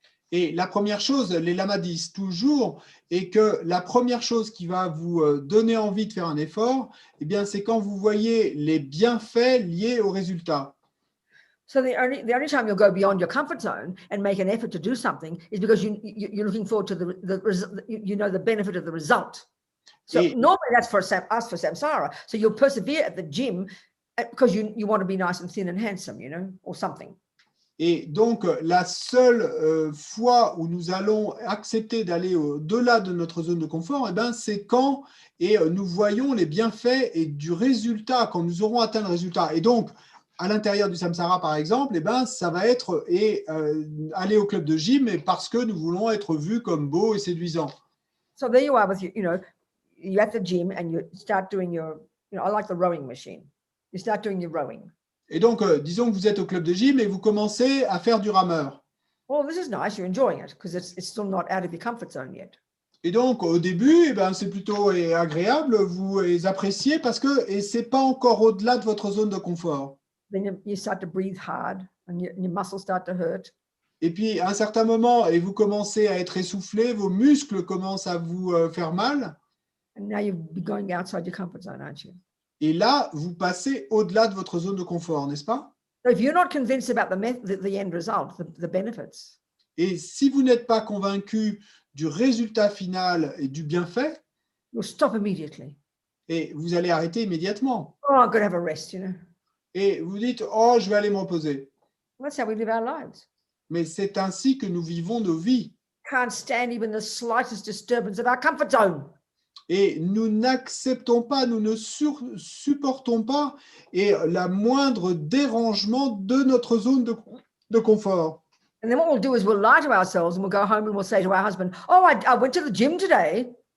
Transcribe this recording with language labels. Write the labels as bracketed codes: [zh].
[fr] Et la première chose, les lamas disent toujours, est que la première chose qui va vous donner envie de faire un effort, eh bien, c'est quand vous voyez les bienfaits liés au résultat. [en] So the only time you'll go beyond your comfort zone and make an effort to do something is because you're looking forward to the benefit of the result. So normally that's for us for samsara. So you'll persevere at the gym because you want to be nice and thin and handsome, you know, or something. [fr] Et donc, la seule fois où nous allons accepter d'aller au-delà de notre zone de confort, eh ben, c'est quand nous voyons les bienfaits et du résultat, quand nous aurons atteint le résultat. Et donc, à l'intérieur du samsara, par exemple, eh ben, ça va être aller au club de gym parce que nous voulons être vus comme beaux et séduisants. [en] So there you are with you're at the gym and you start doing I like the rowing machine. You start doing your rowing. [fr] Et donc, disons que vous êtes au club de gym et vous commencez à faire du rameur. [en] Well, this is nice. You're enjoying it because it's still not out of your comfort zone yet. [fr] Et donc, au début, eh ben, c'est plutôt agréable, vous les appréciez parce que ce n'est pas encore au-delà de votre zone de confort. [en] Then you start to breathe hard and your muscles start to hurt. [fr] Et puis, à un certain moment, et vous commencez à être essoufflé, vos muscles commencent à vous faire mal. [en] And now you'll be going outside your comfort zone, aren't you? [fr] Et là, vous passez au-delà de votre zone de confort, n'est-ce pas? [en] So if you're not convinced about the end result, the benefits. [fr] Et si vous n'êtes pas convaincu du résultat final et du bienfait, [en] You'll stop immediately. [fr] et vous allez arrêter immédiatement. [en] Oh, I'm going to have a rest, [fr] Et vous dites, oh, je vais aller me reposer. [en] That's how we live our lives. [fr] Mais c'est ainsi que nous vivons nos vies. [en] Can't stand even the slightest disturbance of our comfort zone. [fr] Et nous n'acceptons pas, nous ne supportons pas la moindre dérangement de notre zone de confort. [en] And then what we'll do is we'll lie to ourselves and we'll go home and we'll say to our husband, oh, I went to the gym today.